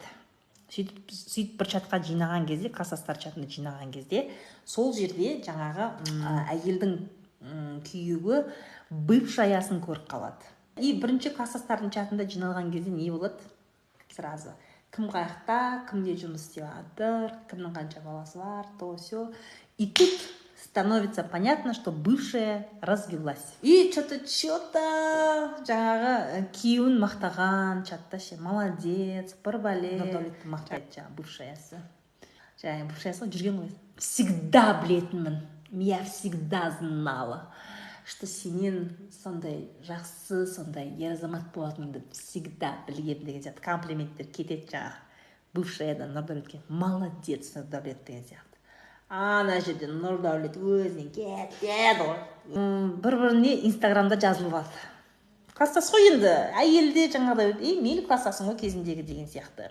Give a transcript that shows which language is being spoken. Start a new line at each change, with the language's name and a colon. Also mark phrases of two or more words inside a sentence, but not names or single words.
Kazakh: Сөйтіп бір чатқа жинаған кезде, класстастар чатында жинаған кезде, сол жерде жаңағы әйелдің күйеуі бывшаясын көріп қалады. И бірінші класстастардың чатында жиналған кезде не болады? Сразу кім қаяқта, кімде жұмыс істеп жатыр, кімнің қанша баласы бар,
Russian: то все. И тут становится понятно, что бывшая развелась. И что-то
Kazakh: жаңағы күйеуін мақтаған чатта ше, молодец, бір бәле мақтайды бывшаясы. Жаңағы бывшаясы жүрген ғой. Всегда білетінмін,
Russian: я всегда знала, что
Kazakh: сенен сондай жақсы, сондай ер азамат болатыныңды всегда білгем деген сияқты комплименттер кетеді жаңағы бывшаядан Нұрдәулетке. Молодец, Нұрдәулет деген сияқты. Ана жерде Нұрдәулет өзінен кетеді ғой. Бір-біріне инстаграмда жазылып алды. Класстас қой енді, әйелде жаңағыдай, мейлі класстасың ғой кезіндегі деген сияқты.